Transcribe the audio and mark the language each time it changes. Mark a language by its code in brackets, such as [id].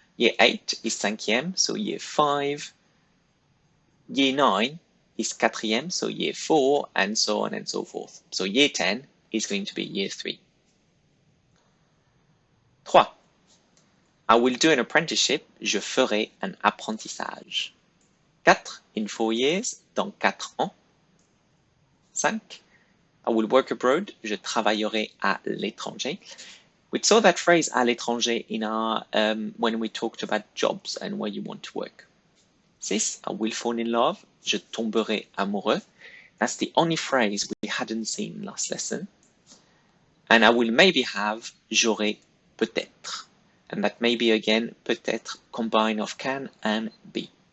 [en] Year 8 is cinquième, so year 5. Year 9 is quatrième, so year 4, and so on and so forth. So year 10 is going to be year 3. 3. I will do an apprenticeship. [fr] Je ferai un apprentissage. [en] 4. In 4 years. [fr] Dans 4 ans. [en] 5. I will work abroad. [fr] Je travaillerai à l'étranger. [en] We saw that phrase à l'étranger in our when we talked about jobs and where you want to work. 6. I will fall in love. [fr] Je tomberai amoureux. [en] That's the only phrase we hadn't seen last lesson. And I will maybe have [fr] j'aurai peut-être. [en] And that may be again peut-être combine of can and be.